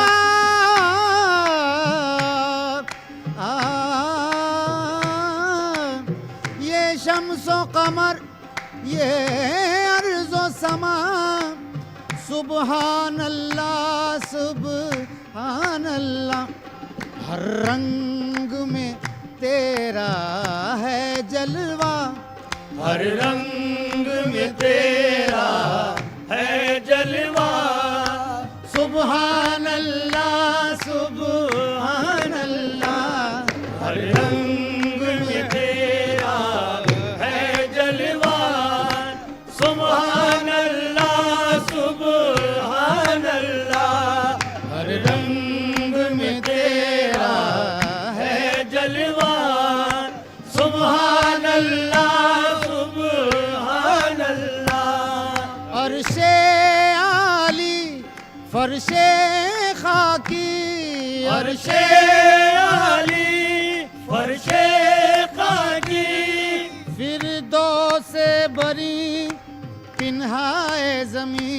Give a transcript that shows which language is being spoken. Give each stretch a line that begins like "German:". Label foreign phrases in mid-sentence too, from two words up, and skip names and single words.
Urdu: یہ شمس و قمر یہ ارض و سما,
Arabic: سبحان الله سبحان الله.
Urdu: ہر رنگ میں تیرا ہے جلوہ, ہر رنگ میں تیرا ہے جلوہ,
Arabic: سبحان الله سبحان الله.
Urdu: ہر رنگ میں تیرا ہے جلوہ,
Arabic: سبحان الله سبحان الله.
Urdu: ہر رنگ میں تیرا ہے جلوہ,
Arabic: سبحان الله سبحان الله.
Urdu: عرشِ عالی فرشِ خاکی, عرشِ عالی فرشِ خاکی, فردوس بری پنہائے زمی,